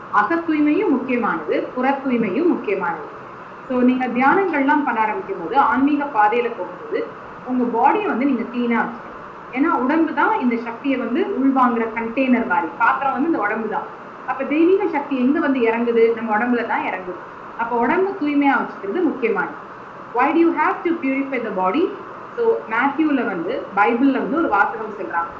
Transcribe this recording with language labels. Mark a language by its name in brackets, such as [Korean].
[Tamil] அக தூய்மையும் முக்கியமானது, புற தூய்மையும் முக்கியமானது. ஸோ நீங்கள் தியானங்கள்லாம் பண்ண ஆரம்பிக்கும் போது ஆன்மீக பாதையில் போகும்போது உங்கள் பாடியை வந்து நீங்கள் க்ளீனாக வச்சுக்கணும். ஏன்னா உடம்பு தான் இந்த சக்தியை வந்து உள்வாங்குற கண்டெய்னர் மாதிரி. பாத்திரம் வந்து இந்த உடம்பு தான். அப்போ தெய்வீக சக்தி எங்கே வந்து இறங்குது? நம்ம உடம்புல தான் இறங்குது. அப்போ உடம்பு தூய்மையாக வச்சுக்கிறது முக்கியமானது. [English] Why do you have to purify the body? [Tamil] So மேத்யூல வந்து பைபிள்ல வந்து ஒரு வாசகம் சொல்றாங்க.